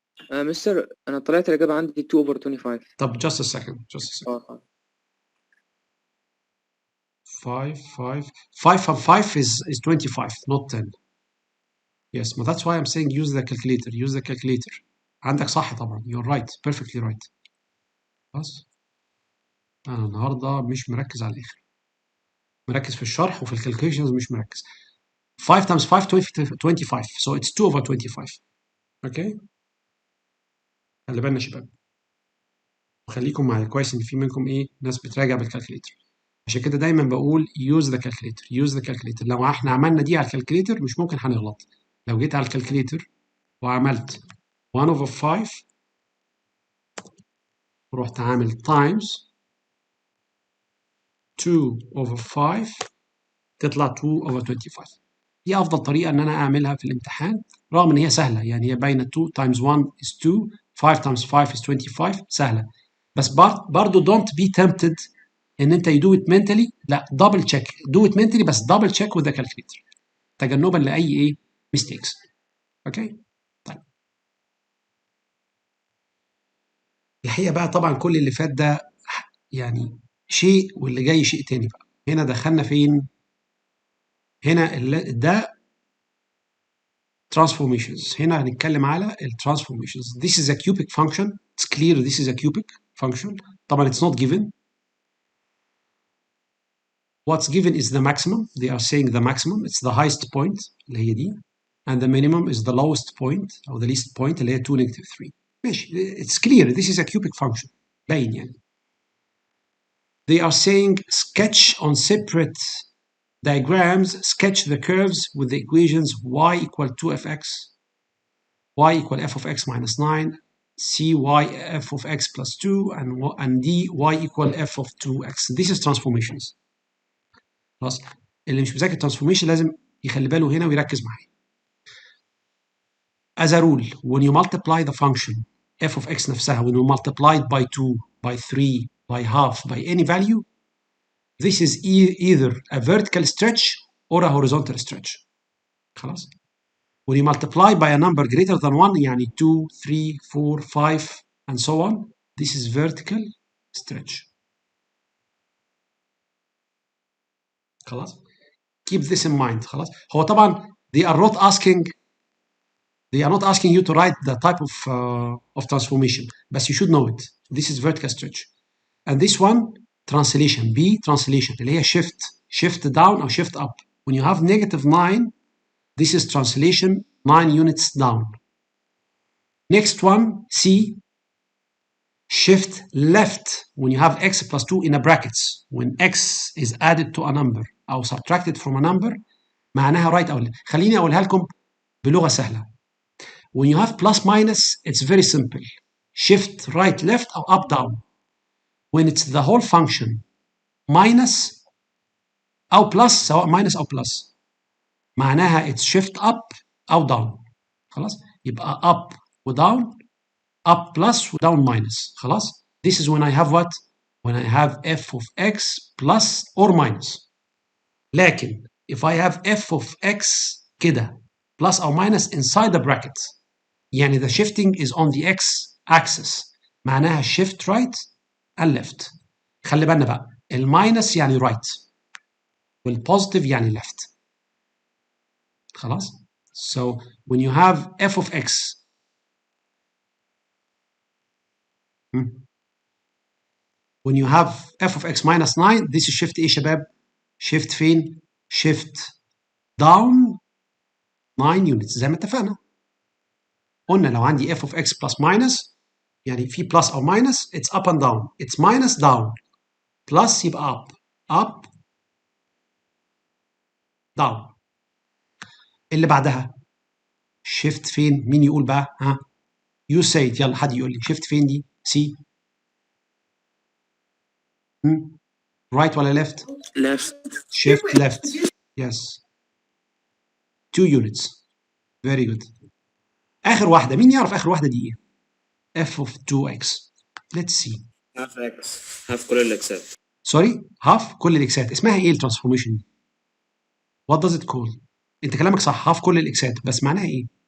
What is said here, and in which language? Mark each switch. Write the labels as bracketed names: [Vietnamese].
[Arabic] مستر انا طلعت الاجابه عندي 2 over 25. [English] طب just a second. 5 and 5 is 25 not 10. Yes, but that's why I'm saying use the calculator. Use the calculator. [Arabic] عندك صح طبعا. [English] You're right. Perfectly right. خلاص. [Arabic] أنا النهارده مش مركز على الآخر. مركز في الشرح وفي الكالكوليشنز مش مركز. [English] 5 times 5 25. So it's 2 over 25. Okay. [Arabic] خلي بالنا يا شباب. وخليكم معايا كويس ان في منكم ايه ناس بتراجع بالكالكوليتر. عشان كده دايما بقول [English] use the calculator. use the calculator. [Arabic] لو احنا عملنا دي على الكالكوليتر مش ممكن هنغلط. لو جيت على الكالكوليتر وعملت 1 over 5 ورحت عامل times 2 over 5 تطلع 2 over 25. دي افضل طريقه ان انا اعملها في الامتحان رغم ان هي سهله. يعني هي باينه [English] 2 times 1 is 2 5 times 5 is 25 [Arabic] سهله. بس برضه [English] don't be tempted [Arabic] ان انت [English] you do it mentally. لا double check. do it mentally بس double check with the calculator [Arabic] تجنبا لاي ايه [English] mistakes. [Arabic] اوكي. طيب الحقيقه بقى طبعا كل اللي فات ده يعني شيء واللي جاي شيء تاني بقى. هنا دخلنا فين؟ هنا ده transformations. هنا هنتكلم على transformations. [English] This is a cubic function. It's clear this is a cubic function. طبعا it's not given. What's given is the maximum. They are saying the maximum. It's the highest point [Arabic] اللي هي دي. [English] And the minimum is the lowest point or the least point [Arabic] اللي هي [English] 2 negative 3. [Arabic] ماشي. [English] It's clear this is a cubic function. [Arabic] باين يعني. [English] They are saying sketch on separate diagrams, sketch the curves with the equations y equal 2fx, y equal f of x minus 9, cy f of x plus 2, and d y equal f of 2x. This is transformations. [Arabic] خلاص. اللي مش مذاكر transformation لازم يخلي باله هنا ويركز معايا. [English] As a rule, when you multiply the function f of x نفسها, when you multiply it by 2, by 3, by half, by any value, this is either a vertical stretch or a horizontal stretch. [Arabic] خلاص. [English] When you multiply by a number greater than 1 يعني 2, 3, 4, 5 and so on, this is vertical stretch. خلاص. Keep this in mind. خلاص. [Arabic] هو طبعا [English] they are not asking you to write the type of transformation, but you should know it. This is vertical stretch. And this one translation B translation [Arabic] اللي هي [English] shift down or shift up. When you have negative 9, this is translation 9 units down. Next one C shift left when you have x plus 2 in a brackets. When x is added to a number أو subtracted from a number معناها right أو left. [Arabic] خليني أقولها لكم بلغة سهلة. [English] When you have plus minus, it's very simple. Shift right left or up down. When it's the whole function minus أو plus سواء minus أو plus معناها it's shift up أو down. [Arabic] خلاص. [English] يبقى up و down, up plus و down minus. خلاص. This is when I have what? When I have f of x plus or minus. لكن if I have f of x كده plus or minus inside the bracket يعني the shifting is on the x axis معناها shift right and left. [Arabic] خلي بالنا بقى الماينس يعني right والpositive يعني left. خلاص. [English] So when you have f of x when you have f of x minus 9 this is shift ايه يا شباب؟ shift فين؟ shift down 9 units [Arabic] زي ما اتفقنا. قلنا لو عندي [English] f of x plus minus يعني في plus أو minus it's up and down. It's minus down plus يبقى up down. [Arabic] اللي بعدها shift فين؟ مين يقول بقى؟ ها؟ [English] you say it. [Arabic] يلا حد يقول لي shift فين دي؟ C right ولا left؟ [English] left. shift left. Yes. 2 units. Very good. [Arabic] آخر واحدة مين يعرف آخر واحدة دي إيه؟ f of 2x. [English] Let's see. half x half [Arabic] كل الاكسات. سوري half كل الإكسات. اسمها إيه الترانسفورميشن دي؟ [English] What does it call؟ [Arabic] أنت كلامك صح half كل الإكسات بس معناها إيه؟